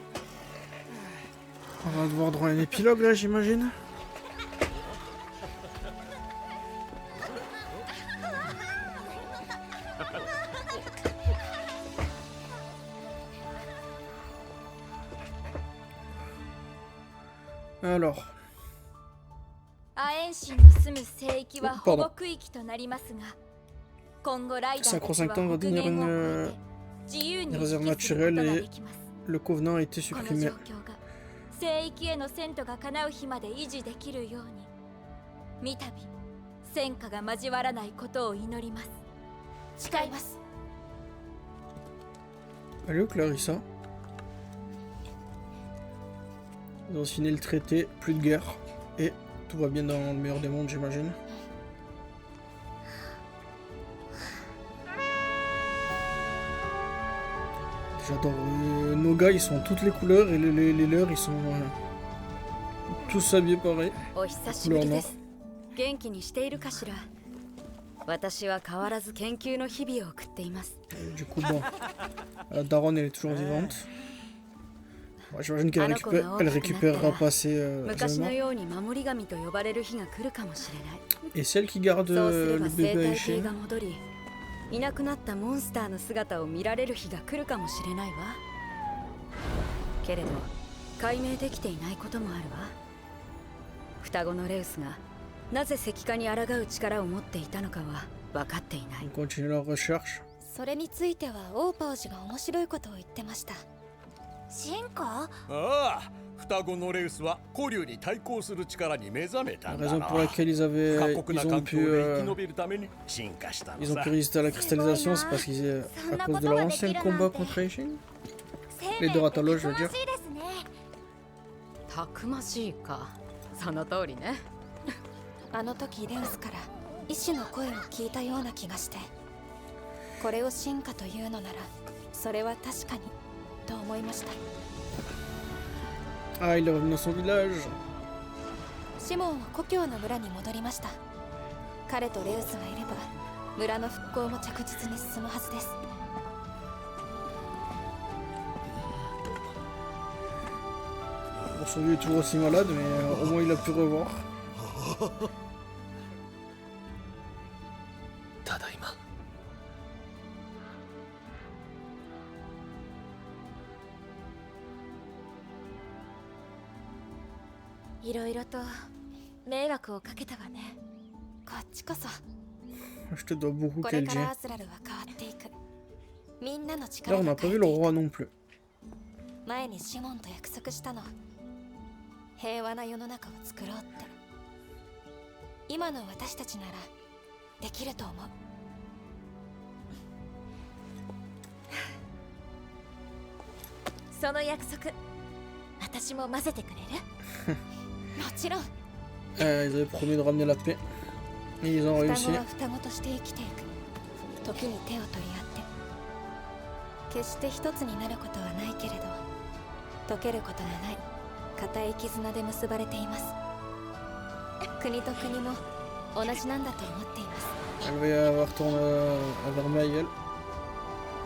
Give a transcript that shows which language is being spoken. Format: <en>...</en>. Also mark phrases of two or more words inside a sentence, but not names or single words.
<fr>On va devoir droit à un épilogue là, j'imagine. Alors.</fr> <ja>アエンシンの住む聖域は保護区域となりますが、今後ライダーたちは北限を越えて自由に行き来することができます。</ja> <fr>Le Covenant a été</fr> <ja>この</ja> <fr>supprimé.</fr> <ja>状況が聖域への遷都が叶う日まで維持できるように、三度戦火が交わらないことを祈ります。誓います。</ja> <fr>Elle est où Clarissa? Ils ont signé le traité, plus de guerre, et tout va bien dans le meilleur des mondes, j'imagine. J'adore. Nos gars, ils sont toutes les couleurs, et les leurs, ils sont tous habillés pareil.</fr> <ja>お久しぶりです。元気にしているかしら。私は変わらず研究の日々を送っています。</ja> <fr>Du coup, bon, Daron, elle est toujours vivante. Ouais, j'imagine qu'elle récupérera pas ses éléments. Et celle qui garde le bébé à Ishin.</fr> <ja>いなくなったモンスターの姿を見られる日が来るかもしれないわ。けれど解明できていないこともあるわ。双子のレウスがなぜ石化に抗う力を持っていたのかは分かっていない。</ja> <fr>On continue la recherche.</fr> <ja>それについてはオーパージが面白いことを言ってました。進化？ああ、双子のレウスは古竜に対抗する力に目覚めた</ja> <fr>La</fr> <ja>んだ</ja> <fr>raison</fr> <ja>な。</ja> <fr>pour laquelle ils ont pu résister à la cristallisation, c'est parce qu'ils à cause de leur ancien combat contre Ishin. Les deux Ratalos, je veux dire.</fr> <ja>たくましいか。その通りね。あの時レウスから意志の声を聞いたような気がして、これを進化というのならそれは確かにと思いました。</ja> <fr>Ah, il est revenu dans son village.</fr> <ja>シモンは故郷の村に戻りました。彼とレウスがいれば村の復興も着実に進むはずです。</ja> <fr>Bon, son vieux est toujours aussi malade, mais au moins il a pu revoir.</fr> <ja>ただいま。いろいろと迷惑をかけたわね。こっちこそ。</ja> <fr>Je te dois beaucoup,</fr> <ja>これ</ja> <fr>Kelji.</fr> <ja>からアズラルは変わっていく。みんなの</ja> <fr>Là,</fr> <ja>力</ja> <fr>on</fr> <ja>が</ja> <fr>n'a pas</fr> <ja>変え</ja> <fr>vu</fr> <ja>て</ja> <fr>le</fr> <ja>いく。</ja> <fr>roi non plus.</fr> <ja>前にシモンと約束したの。平和な世の中を作ろうって。今の私たちならできると思う。その約束、私も混ぜてくれる？もちろん。</ja> <fr>Ils avaient promis de ramener la paix. Et ils ont</fr> <ja>双</ja> <fr>réussi.</fr> <ja>子は双子として生きていく。時に手を取り合って。決して一つになることはないけれど、溶けることがない固い絆で結ばれています。国と国も同じなんだと思っています。</ja> <fr>Elle va retourner à Vermeil, elle.</fr>